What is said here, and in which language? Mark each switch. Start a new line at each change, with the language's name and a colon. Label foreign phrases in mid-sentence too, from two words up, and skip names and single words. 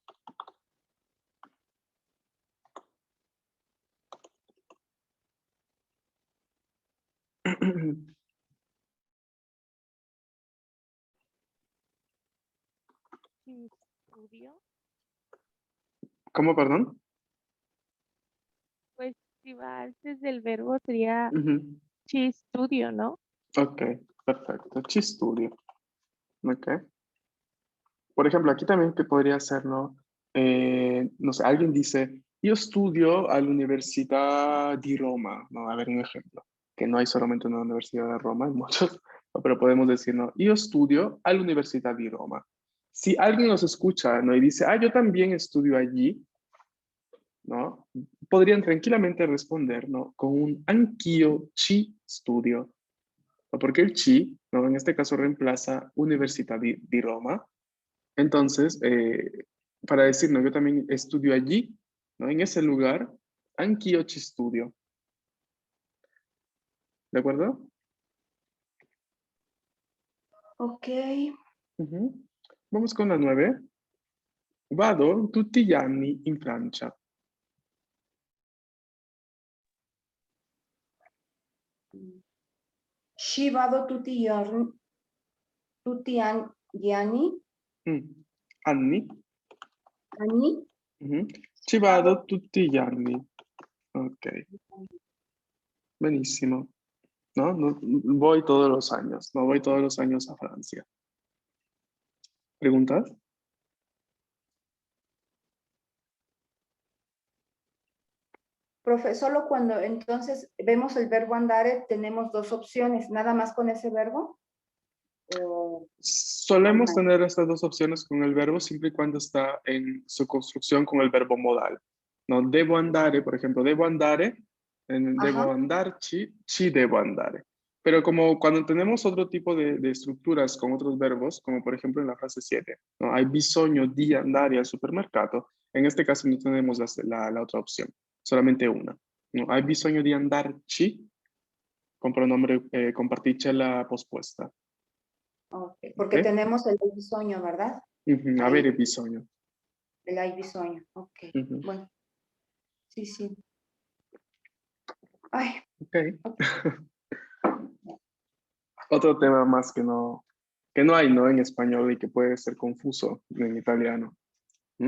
Italian: Ci studio.
Spanish: ¿Cómo, perdón? Pues si va antes del verbo sería Ujú.
Italian: ci studio, ¿no?
Spanish: Ok, perfecto.
Italian: Ci studio.
Spanish: Ok. Por ejemplo, aquí también que podría ser, ¿no? No sé, alguien dice, yo estudio all'Università di Roma, ¿no? A ver, un ejemplo, que no hay solamente una universidad de Roma, hay muchos, ¿no? Pero podemos decir, ¿no? Yo estudio all'Università di Roma. Si alguien nos escucha, ¿no? Y dice, yo también estudio allí, ¿no? Podrían tranquilamente responder, ¿no? Con un
Italian: anch'io ci studio.
Spanish: ¿No? Porque el ci, ¿no? En este caso reemplaza Università di Roma. Entonces, para decir, no, yo también estudio allí, ¿no? En ese lugar,
Italian: anch'io ci studio.
Spanish: ¿De acuerdo? Ok. Ujú. Vamos con la 9.
Italian: Vado tutti gli anni in Francia. Ci vado gli anni. Anni. Anni. Mhm. Ci vado tutti gli anni. Ok, benissimo.
Spanish: ¿No? Voy todos los años, no voy todos los años a Francia. ¿Preguntas? Profe, solo cuando entonces vemos el verbo andare tenemos dos opciones, nada más con ese verbo. O Solemos más. tener estas dos opciones con el verbo siempre y cuando está en su construcción con el verbo modal. No,
Italian: devo andare,
Spanish: por ejemplo,
Italian: devo andare, Ajá. devo andarci, ci devo andare.
Spanish: Pero como cuando tenemos otro tipo de estructuras con otros verbos, como por ejemplo en la frase 7, ¿no?
Italian: Hai bisogno di andare al supermercato,
Spanish: en este caso no tenemos la otra opción, solamente una. ¿No?
Italian: Hai bisogno di andarci,
Spanish: con pronombre, con particella pospuesta. Okay. Porque ¿Ok? tenemos el
Italian: hay bisogno,
Spanish: ¿verdad?
Italian: Avere bisogno.
Spanish: El
Italian: hay bisogno.
Spanish: Ok. Ujú. Bueno. Sí, sí. Ay, Ok. Otro tema más que no hay, ¿no? En español y que puede ser confuso en italiano. ¿Mm?